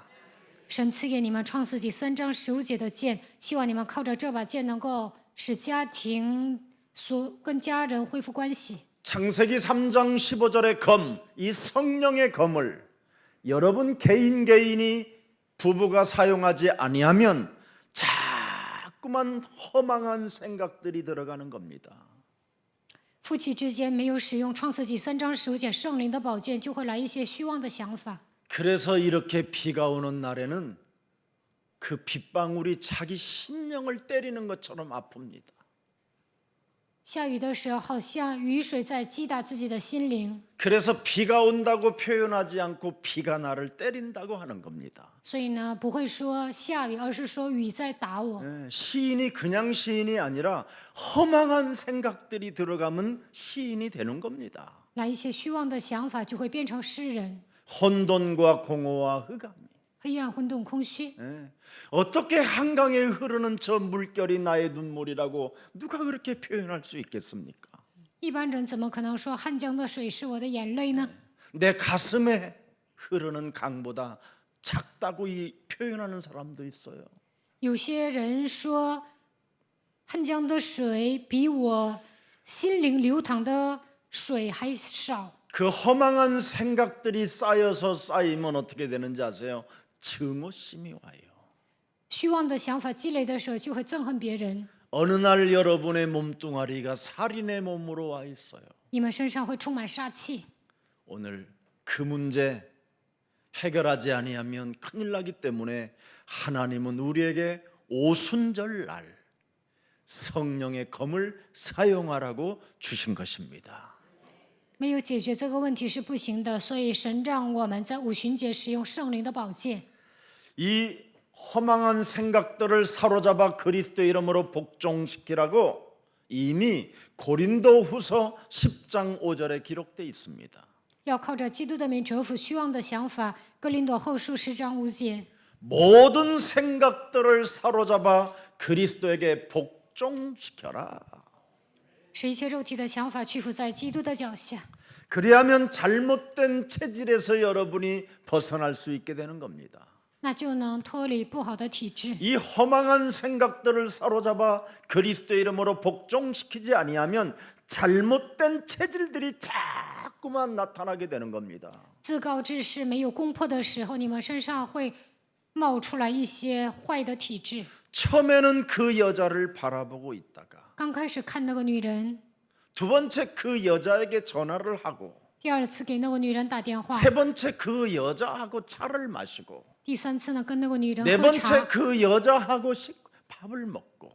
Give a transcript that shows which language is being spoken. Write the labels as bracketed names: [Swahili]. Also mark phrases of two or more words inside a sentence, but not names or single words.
[Chinese] 神赐给你们创世纪3章15节的剑，希望你们靠着这把剑能够使家庭跟家人恢复关系。 [Korean] 창세기 3장 15절의 검, 이 성령의 검을 여러분 개인이 부부가 사용하지 아니하면 자꾸만 허망한 생각들이 들어가는 겁니다. [Chinese] 夫妻之间没有使用创世纪3章15节圣灵的宝剑，就会来一些虚妄的想法。 [Korean] 그래서 이렇게 비가 오는 날에는 그 빗방울이 자기 심령을 때리는 것처럼 아픕니다. [Chinese] 下雨的时候，好像雨水在击打自己的心灵， [Korean] 그래서 비가 온다고 표현하지 않고 비가 나를 때린다고 하는 겁니다. [Chinese] 所以呢，不会说下雨，而是说雨在打我。 [Korean] 시인이 그냥 시인이 아니라 허망한 생각들이 들어가면 시인이 되는 겁니다. [Chinese] 来一些虚妄的想法，就会变成诗人。 [Korean] 혼돈과 공허와 흑암. [Chinese] 黑暗、混沌、空虚， [Korean] 어떻게 한강에 흐르는 저 물결이 나의 눈물이라고 누가 그렇게 표현할 수 있겠습니까? [Chinese] 一般人怎么可能说汉江的水是我的眼泪呢？ [Korean] 내 가슴에 흐르는 강보다 작다고 표현하는 사람도 있어요. [Chinese] 有些人说汉江的水比我心灵流淌的水还少。 [Korean] 그 허망한 생각들이 쌓이면 어떻게 되는지 아세요? 증오심이 와요. [Chinese] 虚妄的想法积累的时候，就会憎恨别人。 [Korean] 어느 날 여러분의 몸뚱아리가 살인의 몸으로 와 있어요. [Chinese] 你们身上会充满杀气。 [Korean] 오늘 그 문제 해결하지 아니하면 큰일 나기 때문에 하나님은 우리에게 오순절날 성령의 검을 사용하라고 주신 것입니다. [Chinese] 没有解决这个问题是不行的，所以神让我们在五旬节使用圣灵的宝剑。 [Korean] 이 허망한 생각들을 사로잡아 그리스도의 이름으로 복종시키라고 이미 고린도후서 10장 5절에 기록되어 있습니다. [Chinese] 要靠着基督的名折服虚妄的想法。哥林多后书10章5节， [Korean] 모든 생각들을 사로잡아 그리스도에게 복종시켜라. [Chinese] 使一切肉体的想法屈服在基督的脚下。 [Korean] 그리하면 잘못된 체질에서 여러분이 벗어날 수 있게 되는 겁니다. [Chinese] 那就能脱离不好的体质。 [Korean] 이 허망한 생각들을 사로잡아 그리스도의 이름으로 복종시키지 아니하면 잘못된 체질들이 자꾸만 나타나게 되는 겁니다. [Chinese] 自告志士没有攻破的时候，你们身上会冒出来一些坏的体质。 [Korean] 처음에는 그 여자를 바라보고 있다가 [Chinese] 刚开始看那个女人， [Korean] 두 번째 그 여자에게 전화를 하고 [Chinese] 第二次给那个女人打电话， [Korean] 세 번째 그 여자하고 차를 마시고 [Chinese] 第三次呢跟那个女人 [Korean] 네 [Chinese] 喝 [Korean] 번째 [Chinese] 茶， [Korean] 그 여자하고 밥을 먹고